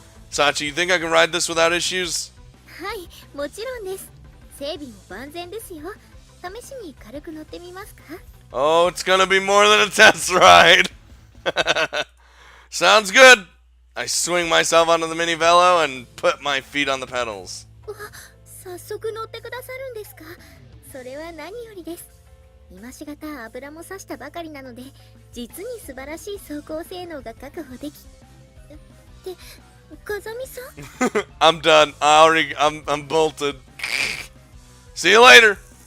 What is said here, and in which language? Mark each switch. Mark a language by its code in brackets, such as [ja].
[en] Sachi, you think I can ride this without issues? [ja] はい、もちろんです。整備も万全ですよ。試しに軽く乗ってみますか？ [en] Oh, it's gonna be more than a test ride. Sounds good. I swing myself onto the mini velo and put my feet on the pedals. [ja] 早速乗ってくださるんですか？それは何よりです。今しがた油も差したばかりなので、実に素晴らしい走行性能が確保でき。って風見さん？ [en] I'm done. I'm bolted. See you later.